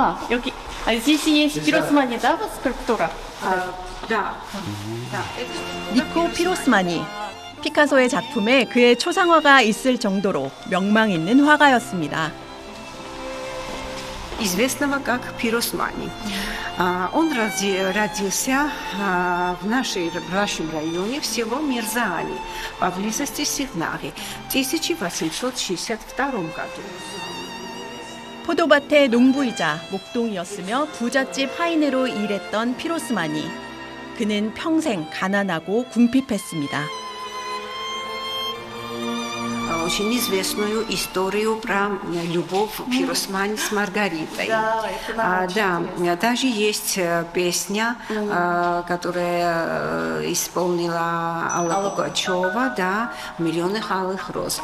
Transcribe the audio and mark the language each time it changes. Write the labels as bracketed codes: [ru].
[ko] 여기 [ru] здесь есть 피로스마니, да, скульптура? Да. [ko] 니코 피로스마니. 피카소의 작품에 그의 초상화가 있을 정도로 명망 있는 화가였습니다. [ru] Известного как Пиросмани. Он родился в нашем районе в село Мирзаани, поблизости Сигнаги, в 1862 году. [ko] 포도밭의 농부이자 목동이었으며 부잣집 하인으로 일했던 피로스마니. 그는 평생 가난하고 궁핍했습니다. [ru] Очень известную историю про любовь Пиросмани с Маргаритой. Да, даже есть песня, которая исполнила Алла Пугачева, да, «Миллионы алых роз».